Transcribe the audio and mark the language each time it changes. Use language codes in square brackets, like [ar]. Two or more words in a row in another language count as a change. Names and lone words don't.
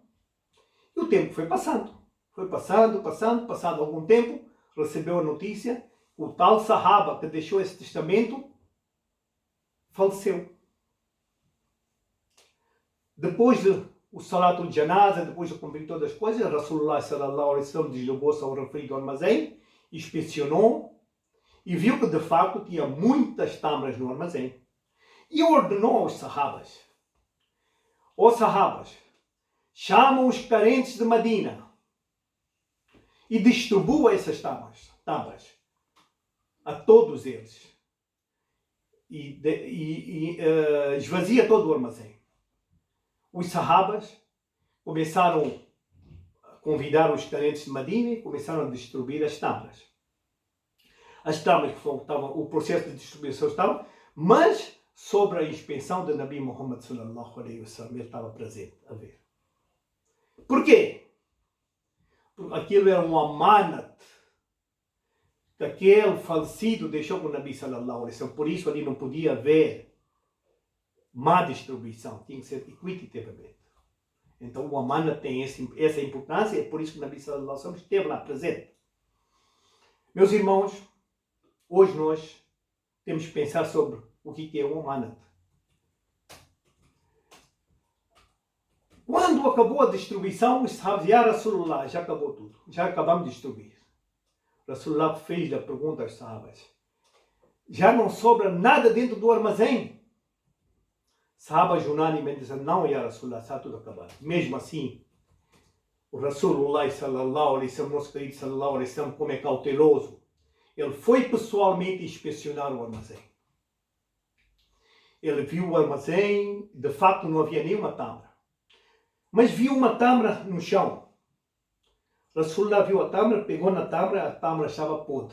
[pt] E o tempo foi passando. Foi passado algum tempo, recebeu a notícia, o tal Sahaba que deixou esse testamento faleceu. Depois de o [ar] صلاة الجنازة, [pt] depois de cumprir todas as coisas, [ar] رسول الله صلى الله عليه وسلم [pt] deslogou-se ao referido armazém, inspecionou e viu que de facto tinha muitas tâmaras no armazém. E ordenou aos Sahabas: ó Sahabas, chamam os carentes de Madina e distribua essas tâmaras a todos eles. E esvazia todo o armazém. Os Sahabas começaram a convidar os carentes de Madina e começaram a distribuir as tâmaras. As tâmaras que faltavam, o processo de distribuição estava, mas sobre a inspeção de Nabi Muhammad [ar] صلى الله عليه وسلم, [pt] ele estava presente a ver. Por quê? Porque aquilo era um amanat que aquele falecido deixou com o Nabi [ar] صلى الله عليه وسلم. [pt] Por isso ali não podia haver má distribuição, tinha que ser equitativamente. Então o amanat tem essa importância, é por isso que o Nabi [ar] صلى الله عليه وسلم [pt] esteve lá presente. Meus irmãos, hoje nós temos que pensar sobre o que é um amanat. Quando acabou a distribuição, os sahabas, [ar] يا رسول الله, [pt] já acabou tudo, já acabamos de distribuir. Rasulullah fez a pergunta aos sahabas: já não sobra nada dentro do armazém? Sahabas unanimemente disseram: não, [ar] يا رسول الله, [pt] está tudo acabado. Mesmo assim, o [ar] رسول الله صلى الله عليه وسلم, [pt] nosso querido [ar] صلى الله عليه وسلم, [pt] como é cauteloso, ele foi pessoalmente inspecionar o armazém. Ele viu o armazém, de facto não havia nenhuma tâmara. Mas viu uma tâmara no chão. Rasulullah viu a tâmara, pegou na tâmara, a tâmara estava podre.